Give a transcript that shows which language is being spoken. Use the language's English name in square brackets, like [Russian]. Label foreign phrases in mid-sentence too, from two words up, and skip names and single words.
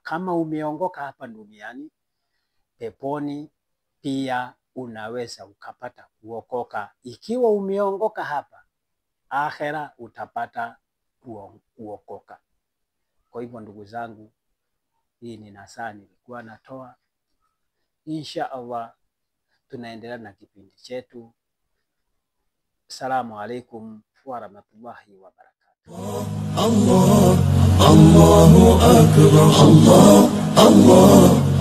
[Swahili] Kama umeongoka hapa duniani, peponi pia unaweza ukapata kuokoka. Ikiwa umeongoka hapa, akhera utapata kuokoka. Kwa hivyo ndugu zangu, hii ni nasaha nilikuwa natoa. [Arabic] إن شاء الله [Swahili] tunaendelea na kipindi chetu. [Arabic] السلام عليكم ورحمة الله وبركاته. الله الله أكبر الله الله.